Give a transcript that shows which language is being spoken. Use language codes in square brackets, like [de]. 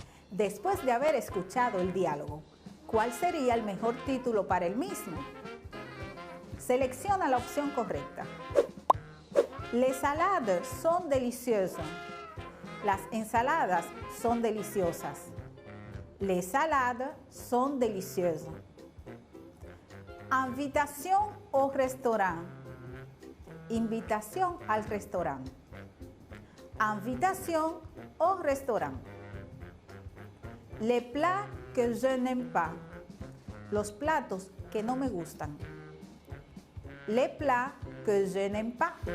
[es] Después de haber escuchado el diálogo, ¿cuál sería el mejor título para el mismo? Selecciona la opción correcta. [fr] Les salades son delicieuses. [es] Las ensaladas son deliciosas. [fr] Les salades sont délicieuses. Invitation au restaurant. [es] Invitación al restaurant. [fr] Invitation au restaurant. Les plats que je n'aime pas. [es] Los platos que no me gustan. [fr] Les plats que je n'aime pas.